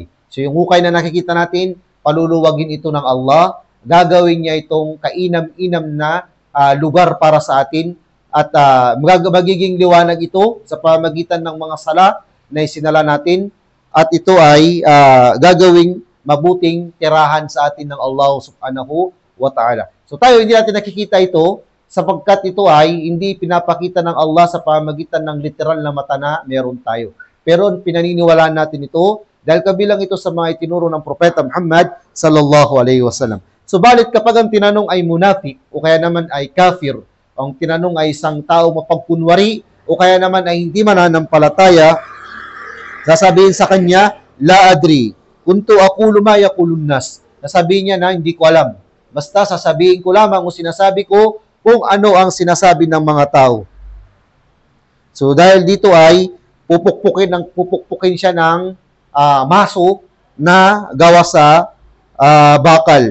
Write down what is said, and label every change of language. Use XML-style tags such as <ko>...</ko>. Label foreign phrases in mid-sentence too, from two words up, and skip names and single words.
<tl>So yung hukay na nakikita natin, paluluwagin ito ng Allah, gagawin niya itong kainam-inam na lugar para sa atin, at magiging liwanag ito sa pamagitan ng mga sala na isinala natin, at ito ay gagawing mabuting tirahan sa atin ng Allah</tl> <ar>سبحانه وتعالى.</ar> <tl>So tayo hindi natin nakikita ito sapagkat ito ay hindi pinapakita ng Allah sa pamagitan ng literal na mata na meron tayo. Pero pinaniniwalaan natin ito dahil kabilang ito sa mga itinuro ng Propeta Muhammad</tl> <ar>صلى الله عليه وسلم.</ar> <tl>Subalit kapag ang tinanong ay munafik o kaya naman ay kafir, ang tinanong ay isang tao mapagkunwari o kaya naman ay hindi mananampalataya, sasabihin sa kanya,</tl> <ar>لا أدري، كنت أقول ما يقول الناس.</ar> <tl>Sasabihin niya na hindi ko alam. Basta sasabihin ko lamang o sinasabi ko kung ano ang sinasabi ng mga tao. So dahil dito ay pupukpukin siya ng maso na gawa sa bakal.</tl>